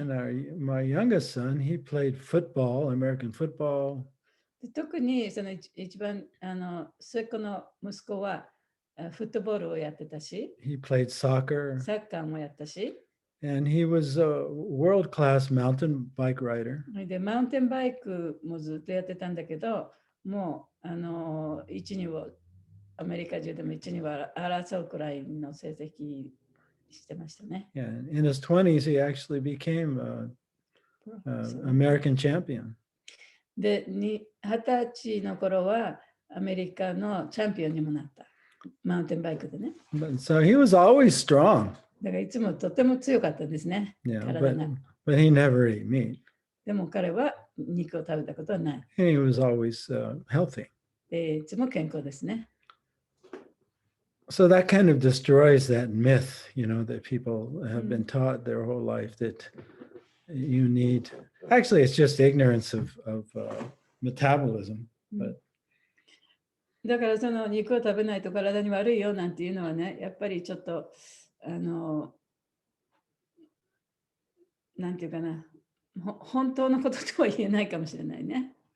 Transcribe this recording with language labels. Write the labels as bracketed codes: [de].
[en] And my youngest son, he played football, American football. [ja] で特にその一番末っ子の息子はフットボールをやってたし、 [en] He played soccer. [ja] サッカーもやったし、 [en] And he was a world-class mountain bike rider. [ja] でマウンテンバイクもずっとやってたんだけど、もう一二をアメリカ中でも一二は争うくらいの成績してましたね。 [en] Yeah, in his 20s, he actually became an American champion. [ja] で、20歳の頃はアメリカのチャンピオンにもなった。マウンテンバイクでね。 [en] So he was always strong. [ja] だからいつもとても強かったですね。 [en] Yeah, [ja] 体が。 [en] but he never ate meat. [ja] でも彼は肉を食べたことはない。 [en] And he was always healthy. [ja] でいつも健康ですね。 [en] So that kind of destroys that myth, that people have been taught their whole life that you need. Actually, it's just ignorance of metabolism. But [ja] だからその肉を食べないと体に悪いよなんていうのはね、やっぱりちょっとなんていうかな、本当のこととは言えないかもしれないね。